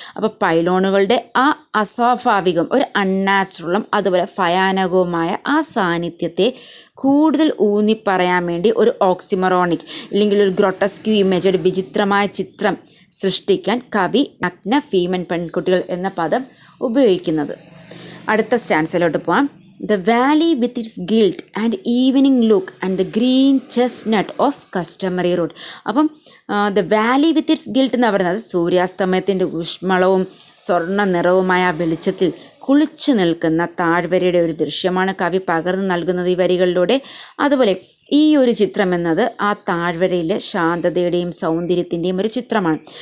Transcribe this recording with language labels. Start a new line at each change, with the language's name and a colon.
Malayalam: അപ്പോൾ പൈലോണുകളുടെ ആ അസ്വാഭാവികം, ഒരു അൺനാച്ചുറലും അതുപോലെ ഭയാനകവുമായ ആ സാന്നിധ്യത്തെ കൂടുതൽ ഊന്നി പറയാൻ വേണ്ടി ഒരു ഓക്സിമറോണിക് ഇല്ലെങ്കിൽ ഒരു ഗ്രൊട്ടസ്ക്യൂ ഇമേജ്, ഒരു വിചിത്രമായ ചിത്രം സൃഷ്ടിക്കാൻ കവി നഗ്ന ഫീമൻ പെൺകുട്ടികൾ എന്ന പദം ഉപയോഗിക്കുന്നത്. അടുത്ത സ്റ്റാൻസിലോട്ട് പോകാം.
English: The valley with its gilt and evening look and the green chestnut of customary road.
Malayalam: അപ്പം
English: the valley with its gilt
Malayalam: എന്ന് പറയുന്നത് സൂര്യാസ്തമയത്തിൻ്റെ ഊഷ്മളവും സ്വർണ്ണ നിറവുമായ വെളിച്ചത്തിൽ കുളിച്ചു നിൽക്കുന്ന താഴ്വരയുടെ ഒരു ദൃശ്യമാണ് കവി പകർന്നു നൽകുന്നത് ഈ വരികളിലൂടെ. അതുപോലെ ഈ ഒരു ചിത്രം എന്നത് ആ താഴ്വരയിലെ ശാന്തതയുടെയും സൗന്ദര്യത്തിൻ്റെയും ഒരു ചിത്രമാണ്.